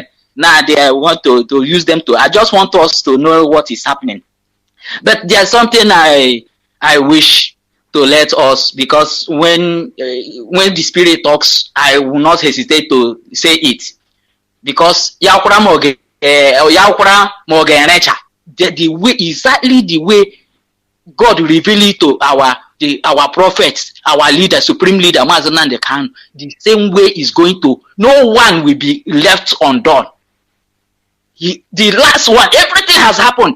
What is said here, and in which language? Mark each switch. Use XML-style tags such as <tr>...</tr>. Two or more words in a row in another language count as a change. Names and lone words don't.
<en>Now they want to use them to. I just want us to know what is happening. But there's something I wish to let us, because when the Spirit talks, I will not hesitate to say it. because</en> <ig>yakwara moge yakwara moge recha</ig> <en>the way exactly the way God revealed it to our prophets, our leader, supreme leader, Mazi Nnamdi Kanu, the same way is going to, no one will be left undone. The last one, everything has happened.</en>